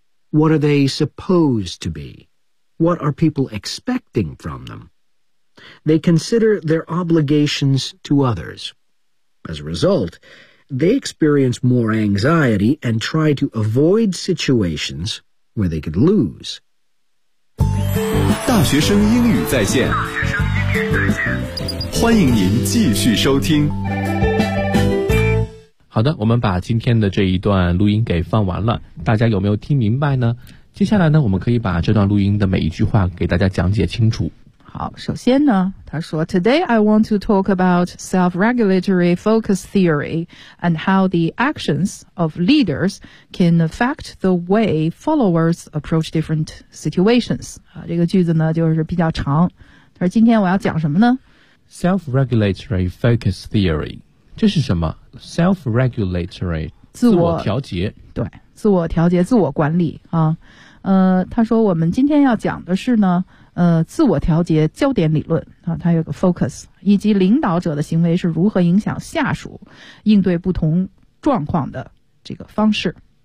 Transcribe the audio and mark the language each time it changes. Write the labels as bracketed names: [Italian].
[English] What are they supposed to be? What are people expecting from them? They consider their obligations to others. As a result, they experience more anxiety and try to avoid situations where they could lose. [Chinese] 大学生英语在线，欢迎您继续收听。好的，我们把今天的这一段录音给放完了，大家有没有听明白呢？接下来呢，我们可以把这段录音的每一句话给大家讲解清楚。好，首先呢，他说 [English] Today I want to talk about self-regulatory focus theory and how the actions of leaders can affect the way followers approach different situations. [Chinese] 这个句子呢就是比较长，他说今天我要讲什么呢？ [English] Self-regulatory focus theory [Chinese] 这是什么？ [English] Self-regulatory [Chinese] 自我调节，对，自我调节，自我管理啊。他说我们今天要讲的是呢，自我调节焦点理论啊，它有个 focus， 以及领导者的行为是如何影响下属应对不同状况的这个方式。